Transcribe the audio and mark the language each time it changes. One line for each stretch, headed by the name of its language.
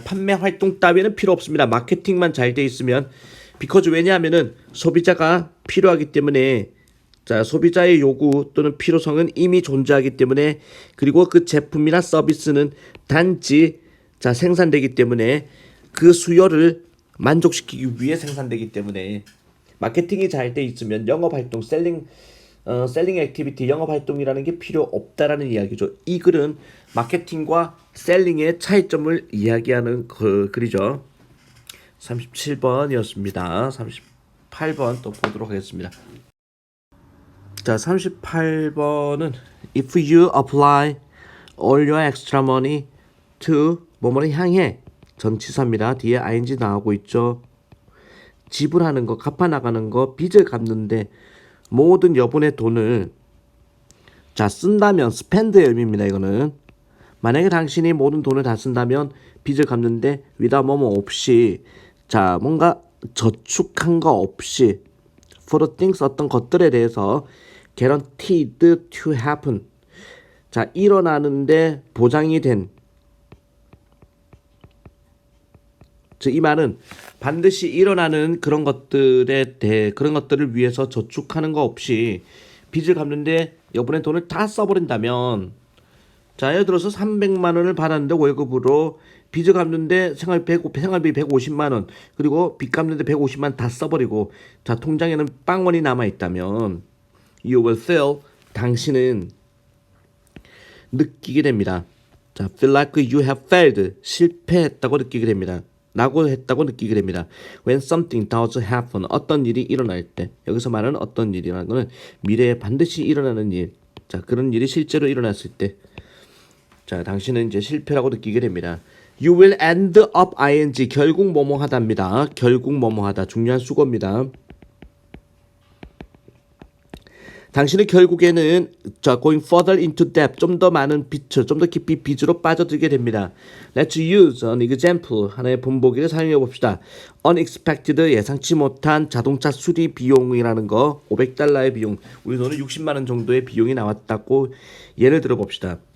Korean: 판매활동 따위는 필요 없습니다. 마케팅만 잘 돼 있으면,
English: because
Korean: 왜냐하면은 소비자가 필요하기 때문에, 자, 소비자의 요구 또는 필요성은 이미 존재하기 때문에, 그리고 그 제품이나 서비스는 단지 자 생산되기 때문에 그 수요를 만족시키기 위해 생산되기 때문에 마케팅이 잘 돼 있으면 영업 활동, 셀링 액티비티, 영업 활동이라는 게 필요 없다라는 이야기죠. 이 글은 마케팅과 셀링의 차이점을 이야기하는 글이죠. 37번이었습니다. 38번 또 보도록 하겠습니다. 자, 38번은
English: If you apply all your extra money to
Korean: 뭐뭐를 향해 전치사입니다. 뒤에 ing 나오고 있죠. 지불하는 거, 갚아나가는 거, 빚을 갚는데 모든 여분의 돈을 자 쓴다면 spend의 의미입니다. 이거는 만약에 당신이 모든 돈을 다 쓴다면 빚을 갚는데
English: without
Korean: 뭐뭐 없이 자 뭔가 저축한 거 없이
English: for the things
Korean: 어떤 것들에 대해서
English: guaranteed to happen
Korean: 자 일어나는데 보장이 된 즉 이 말은 반드시 일어나는 그런 것들에 대해 그런 것들을 위해서 저축하는 거 없이 빚을 갚는데 여분의 돈을 다 써버린다면 자 예를 들어서 300만 원을 받았는데 월급으로 빚을 갚는데 생활비 150만 원 그리고 빚 갚는데 150만 원 다 써버리고 자 통장에는 빵원이 남아있다면
English: you will feel
Korean: 당신은 느끼게 됩니다.
English: 자 feel like you have failed
Korean: 실패했다고 느끼게 됩니다. 라고 했다고 느끼게 됩니다.
English: When something does happen
Korean: 어떤 일이 일어날 때 여기서 말하는 어떤 일이라는 것은 미래에 반드시 일어나는 일 자 그런 일이 실제로 일어났을 때 자 당신은 이제 실패라고 느끼게 됩니다.
English: You will end up ing
Korean: 결국 뭐뭐 하다입니다. 결국 뭐뭐 하다 중요한 수거입니다. 당신은 결국에는 자
English: going further into debt
Korean: 좀 더 많은 빚을 좀 더 깊이 빚으로 빠져들게 됩니다.
English: Let's use an example
Korean: 하나의 본보기를 사용해 봅시다. Unexpected 예상치 못한 자동차 수리 비용이라는 거 $500의 비용 우리 돈은 60만 원 정도의 비용이 나왔다고 예를 들어 봅시다.